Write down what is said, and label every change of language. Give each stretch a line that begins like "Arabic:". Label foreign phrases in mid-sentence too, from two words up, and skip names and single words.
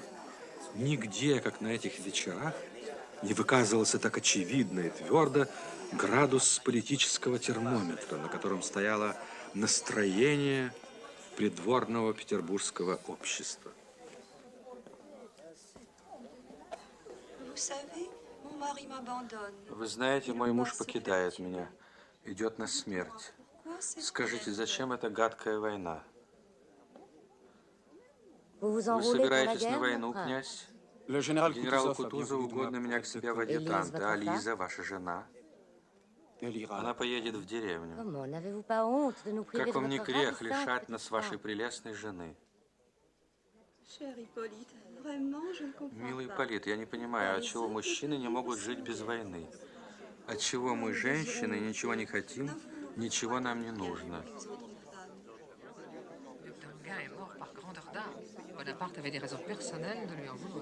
Russian: Нигде, как на этих вечерах, не выказывался так очевидно и твердо градус политического термометра, на котором стояло настроение придворного петербургского общества. Вы знаете, мой муж покидает меня, идет на смерть. Скажите, зачем эта гадкая война?
French: Vous vous
Russian: Вы
French: enrôlez pour la
Russian: собираетесь на
French: guerre,
Russian: войну,
French: mon prince?
Russian: князь?
French: le général
Russian: Генералу Кутузов Кутузову угодно меня к себе в
French: Élise,
Russian: адъютанты,
French: votre
Russian: а
French: femme?
Russian: Лиза, ваша жена, она поедет в деревню.
French: Comment, n'avez-vous pas honte de nous priver
Russian: Как
French: de
Russian: вам не
French: votre
Russian: грех
French: ravissante
Russian: лишать
French: petite
Russian: нас вашей
French: femme?
Russian: прелестной жены?
French: Cher Hippolyte, vraiment, je ne comprends
Russian: Милый
French: pas.
Russian: Ипполит, я не понимаю, отчего мужчины не могут жить без войны? Отчего мы, женщины, ничего не хотим, ничего нам не нужно?
French: D'Enghien est mort par grandeur d'âme. Bonaparte avait des raisons personnelles de lui en vouloir.